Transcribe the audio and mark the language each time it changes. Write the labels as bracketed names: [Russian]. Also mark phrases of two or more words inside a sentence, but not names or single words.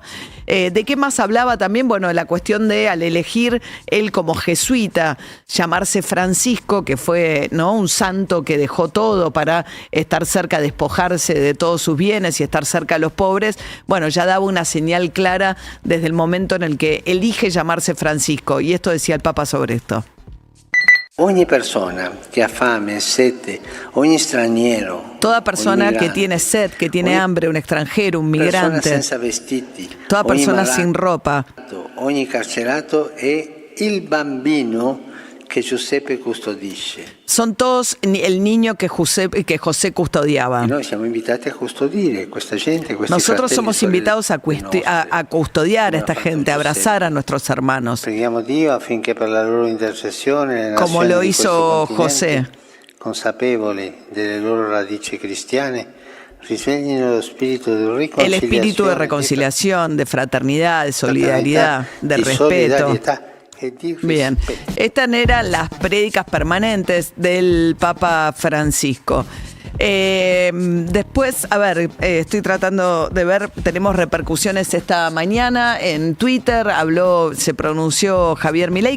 [Spanish] ¿De qué más hablaba también? La cuestión de, al elegir él como jesuita, llamarse Francisco, que fue un santo que dejó todo para estar cerca, despojarse de todos sus bienes y estar cerca de los pobres, ya daba una señal clara desde el momento en el que elige llamarse Francisco. Y esto decía el Papa sobre esto. [Italian] Ogni persona che ha fame, sete, ogni straniero. [Spanish] Toda persona que tiene sed, que tiene hambre, un extranjero, un migrante. Toda persona sin ropa. [Italian] Ogni carcerato è il bambino che Giuseppe custodisce. [Spanish] Son todos el niño que José custodiaba. Nosotros somos invitados a custodiar a esta gente, a abrazar a nuestros hermanos. Como lo hizo José. [Italian] Consapevoli delle loro radici cristiane, risveglino lo spirito di [Spanish] el espíritu de reconciliación, de fraternidad, de solidaridad, de respeto. Bien, estas eran las prédicas permanentes del Papa Francisco. Después, a ver, estoy tratando de ver, tenemos repercusiones esta mañana en Twitter, se pronunció Javier Milei.